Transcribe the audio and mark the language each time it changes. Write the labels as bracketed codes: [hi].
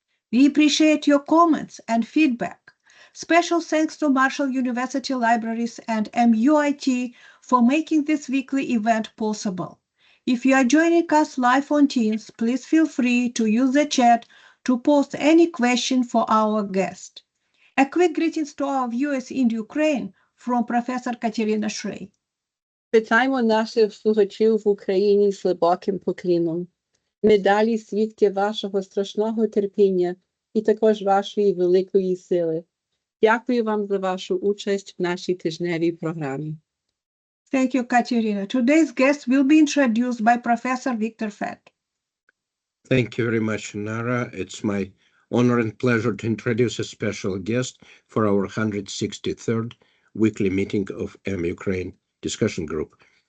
[en] We appreciate your comments and feedback. Special thanks to Marshall University Libraries and MUIT for making this weekly event possible. If you are joining us live on Teams, please feel free to use the chat to post any question for our guest. A quick greetings to our viewers in Ukraine from Professor Katerina Shrey. [uk] Вітаємо наших слухачів в Україні з глибоким поклоном. Ми далі свідки вашого страшного терпіння і також вашої великої сили. Дякую вам за вашу участь в нашій тижневій програмі. [en] Thank you, Katerina. Today's guest will be introduced by Professor Victor Fett. Thank you very much, Nara. It's my honor and pleasure to introduce a special guest for our 163rd weekly meeting of Ukraine discussion group.